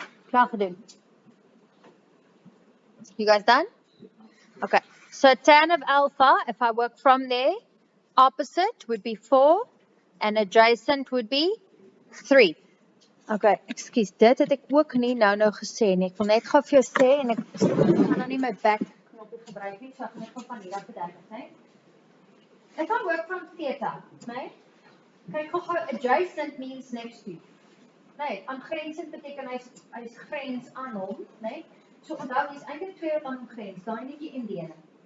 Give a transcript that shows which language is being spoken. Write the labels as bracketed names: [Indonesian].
[Afrikaans] Klaar gedoen. [English] You guys done? Okay, so tan of alpha, if I work from there, opposite would be 4, and adjacent would be 3. [Afrikaans] Okay, excuse, dit het ek ook nie nou gesê nie. Ek wil net gou vir jou sê, en ek gaan nou nie my back knoppie gebruik nie, so ek net gou van hier af verduidelik, nee? [English] If I work from theta, nee? [Afrikaans] Kyk gou, [English] adjacent means next to. [Afrikaans] Nee, aangrensend beteken hy is grens aan hom, nee? So onthou, jy is eintlik 2 wat aan hom grens, daai netjie en die ene.